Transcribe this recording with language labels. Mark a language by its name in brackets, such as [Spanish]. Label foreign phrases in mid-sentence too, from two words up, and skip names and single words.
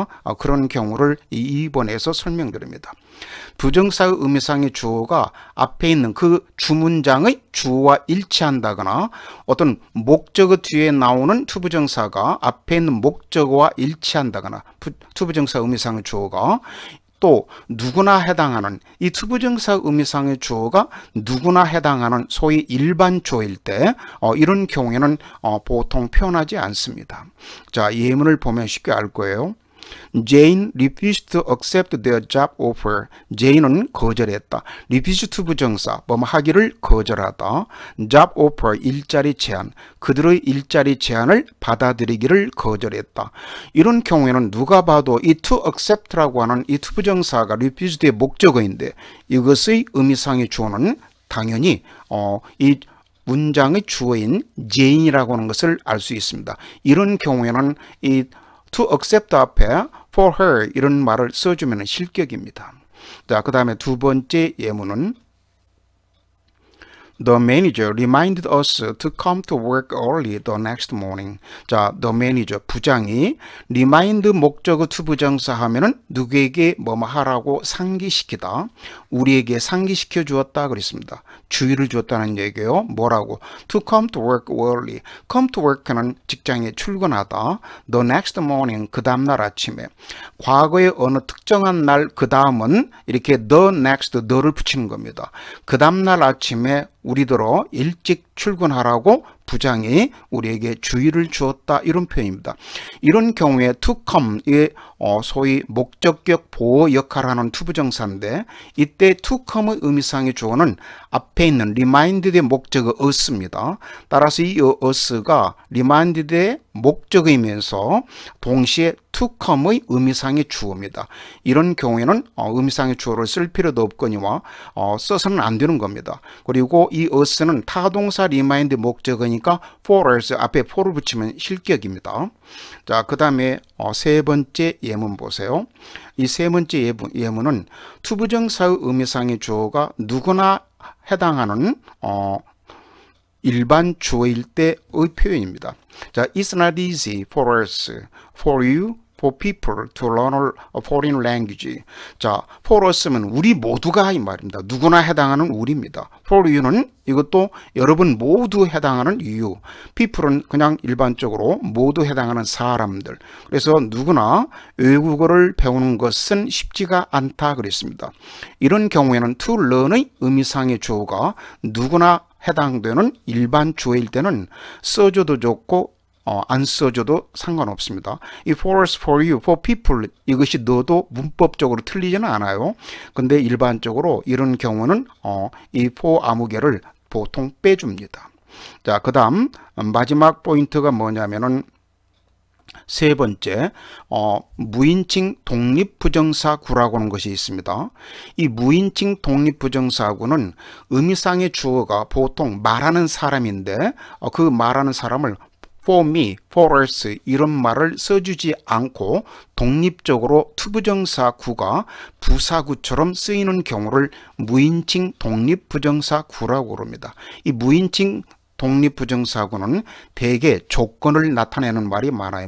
[Korean] 그런 경우를 이 2번에서 설명드립니다. 부정사의 의미상의 주어가 앞에 있는 그 주문장의 주어와 일치한다거나 어떤 목적어 뒤에 나오는 투부정사가 앞에 있는 목적어와 일치한다거나 투부정사 의미상의 주어가 또 누구나 해당하는 이 투부정사 의미상의 주어가 누구나 해당하는 소위 일반 주어일 때 이런 경우에는 보통 표현하지 않습니다. 자, 예문을 보면 쉽게 알 거예요. [English] Jane refused to accept their job offer. [Korean] Jane은 거절했다. refuse 투부정사, 뭐뭐 하기를 거절하다. [English] job offer, [Korean] 일자리 제안. 그들의 일자리 제안을 받아들이기를 거절했다. 이런 경우에는 누가 봐도 이 [English] to accept [Korean] 라고 하는 이 투부정사가 refused의 목적어인데 이것의 의미상의 주어는 당연히 이 문장의 주어인 Jane이라고 하는 것을 알 수 있습니다. 이런 경우에는 이 [English] to accept [Korean] 앞에 [English] for her [Korean] 이런 말을 써주면 실격입니다. 자, 그 다음에 두 번째 예문은 [English] The manager reminded us to come to work early the next morning. [Korean] 자, [English] the manager [Korean] 부장이 remind 목적어 투부정사 하면은 누구에게 뭐뭐 하라고 상기시키다. 우리에게 상기시켜 주었다 그랬습니다. 주의를 주었다는 얘기예요. 뭐라고? [English] To come to work early. come to work는 [Korean] 직장에 출근하다. [English] The next morning [Korean] 그 다음날 아침에. 과거의 어느 특정한 날 그 다음은 이렇게 [English] the next the [Korean] 를 붙이는 겁니다. 그 다음날 아침에 우리들어 일찍 출근하라고 부장이 우리에게 주의를 주었다 이런 표현입니다. 이런 경우에 [English] to come [Korean] 의 소위 목적격 보호 역할을 하는 투부정사인데 이때 [English] to come [Korean] 의 의미상의 주어는 앞에 있는 reminded의 목적어 us입니다. 따라서 이 us가 reminded의 목적어이면서 동시에 [English] to come [Korean] 의 의미상의 주어입니다. 이런 경우에는 의미상의 주어를 쓸 필요도 없거니와 써서는 안 되는 겁니다. 그리고 이 us는 타동사 remind 목적어니까 [English] for us [Korean] 앞에 for를 붙이면 실격입니다. 자, 그 다음에 세 번째 예문 보세요. 이 세 번째 예문은 투부정사의 의미상의 주어가 누구나 해당하는 일반 주어일 때의 표현입니다. 자, [English] it's not easy for us, for you, for people to learn a foreign language. [Korean] 자, [English] for us [Korean] 면 우리 모두가 이 말입니다. 누구나 해당하는 우리입니다. [English] for you [Korean] 는 이것도 여러분 모두 해당하는 you. people은 그냥 일반적으로 모두 해당하는 사람들. 그래서 누구나 외국어를 배우는 것은 쉽지가 않다 그랬습니다. 이런 경우에는 [English] to learn [Korean] 의 의미상의 주어가 누구나 해당되는 일반 주어일 때는 써줘도 좋고 안 써줘도 상관없습니다. 이 [English] for us, for you, for people [Korean] 이것이 넣어도 문법적으로 틀리지는 않아요. 근데 일반적으로 이런 경우는 이 for 아무개를 보통 빼줍니다. 자, 그 다음 마지막 포인트가 뭐냐면은 세 번째, 무인칭 독립부정사구라고 하는 것이 있습니다. 이 무인칭 독립부정사구는 의미상의 주어가 보통 말하는 사람인데 그 말하는 사람을 [English] for me, for us [Korean] 이런 말을 써주지 않고 독립적으로 투부정사구가 부사구처럼 쓰이는 경우를 무인칭 독립부정사구라고 합니다. 이 무인칭 독립부정사구는 대개 조건을 나타내는 말이 많아요.